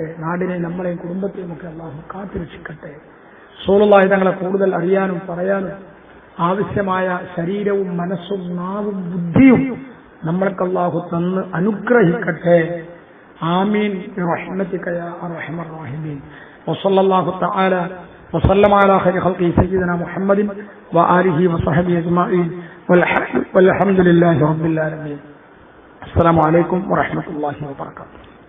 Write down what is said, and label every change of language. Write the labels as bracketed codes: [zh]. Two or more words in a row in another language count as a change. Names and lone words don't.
[ml] നാടിനെ, നമ്മളെയും കുടുംബത്തെയും ഒക്കെ അള്ളാഹു കാത്തുരക്ഷിക്കട്ടെ. റസൂലുള്ളാഹി തങ്ങളെ കൂടുതൽ അറിയാനും പറയാനും ആവശ്യമായ ശരീരവും മനസ്സും നാവും ബുദ്ധിയും നമ്മൾക്ക് അള്ളാഹു തന്ന് അനുഗ്രഹിക്കട്ടെ. [ar] آمين برحمتك يا أرحم الراحمين. وصلى الله تعالى وسلم على خير خلقه سيدنا محمد وآله وصحبه أجمعين والحمد لله رب العالمين. السلام عليكم ورحمة الله وبركاته.